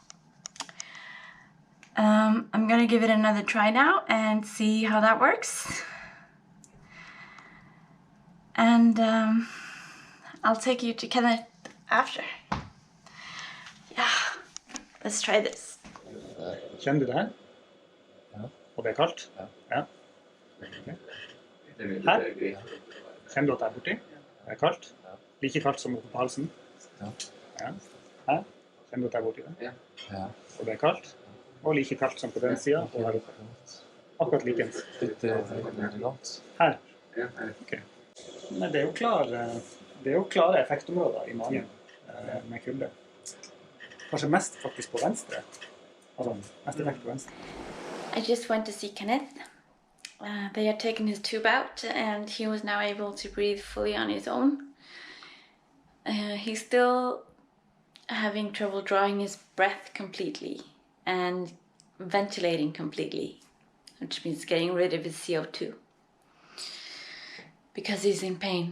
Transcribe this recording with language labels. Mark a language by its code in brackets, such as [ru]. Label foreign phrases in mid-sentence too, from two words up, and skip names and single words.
[en] I'm gonna give it another try now and see how that works. And I'll take you to Kenneth after. Yeah, let's try this. [no] Kjenner du det her? Ja. Og det er kaldt? Ja. Ja. Okay. Her? Kjenner du at det er borti? Det er kaldt? Like kaldt som oppe på halsen? Ja. Ja. Her? Kjenner du at det er borti det? Ja. Ja. Og det er kaldt? Og like kaldt som på den siden, og her oppe. Akkurat likens. Litt godt. Her? Ja. Ok. Men det er jo klare effektområder i magen med kulde. Kanskje mest faktisk på venstre. Altså, mest effekt på venstre. [en] I just went to see Kenneth. They had taken his tube out, and he was now able to breathe fully on his own. He's still having trouble drawing his breath completely and ventilating completely, which means getting rid of his CO2, because he's in pain.